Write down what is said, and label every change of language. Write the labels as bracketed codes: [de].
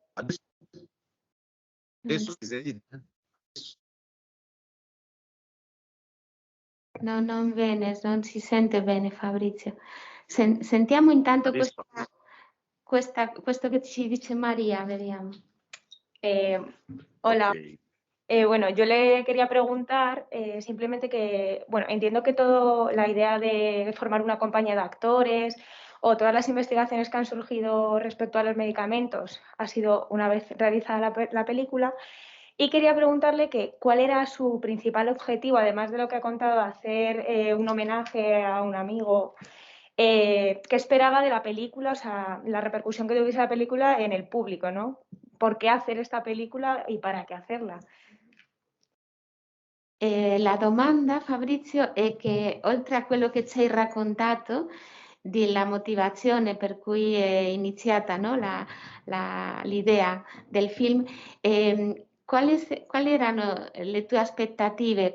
[it] Adesso mi sentite? No, non bene, non si sente bene, Fabrizio. Sentiamo intanto questo che ci dice María, vediamo. [es] Hola. Okay. Bueno, yo le quería preguntar simplemente que, bueno, entiendo que toda la idea de formar una compañía de actores o todas las investigaciones que han surgido respecto a los medicamentos ha sido una vez realizada la película, y quería preguntarle que cuál era su principal objetivo, además de lo que ha contado, hacer un homenaje a un amigo. ¿Qué esperaba de la película, o sea, la repercusión que tuviese la película en el público, ¿no? ¿Por qué hacer esta película y para qué hacerla? [it] La domanda, Fabrizio, è che oltre a quello che ci hai raccontato della motivazione per cui è iniziata, no, l'idea del film, quali erano le tue aspettative?